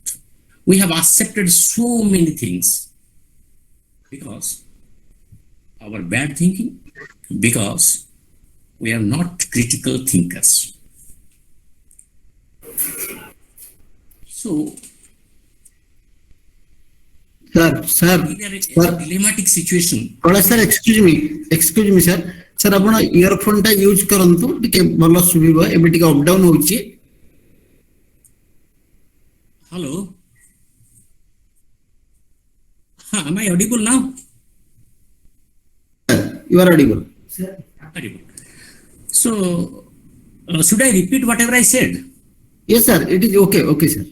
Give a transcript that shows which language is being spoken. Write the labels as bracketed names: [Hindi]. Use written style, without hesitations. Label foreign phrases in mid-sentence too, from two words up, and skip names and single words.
[English] We have accepted so many things because our bad thinking, because we are not critical thinkers. So sir, we are in sir, a dilemmatic situation. Kailash sir, excuse me, sir. Sir, [Odia] ଆପଣ ଇୟରଫୋନ୍ ଟା ୟୁଜ୍ କରନ୍ତୁ, ଟିକେ ଭଲ ଶୁଭିବ। ଏବେ ଟିକେ [English] up down [Odia] ହଉଛି। [English] Hello. Am I audible now? You are audible. Audible. So, should I repeat whatever I said? Yes, sir. It is okay. Okay, sir.